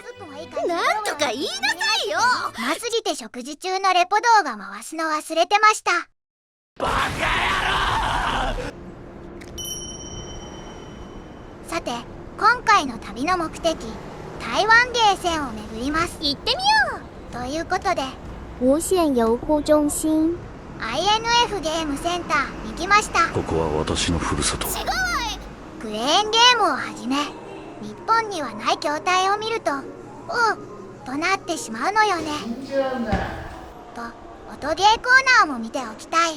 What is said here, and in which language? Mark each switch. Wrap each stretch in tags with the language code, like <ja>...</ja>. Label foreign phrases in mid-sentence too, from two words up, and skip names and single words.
<ja>なんとか言いなさいよ。うますぎて食事中のレポ動画回すの忘れてました。バカ野郎。さて今回の旅の目的、台湾ゲーセンを巡ります。行ってみよう。ということで</ja> <zh>无线邮播中心</zh> <ja>INF ゲームセンターに来ました。ここは私のふるさと。クレーンゲームをはじめ日本にはない筐体を見るとおうとなってしまうのよね。と音ゲーコーナーも見ておきたい。</ja>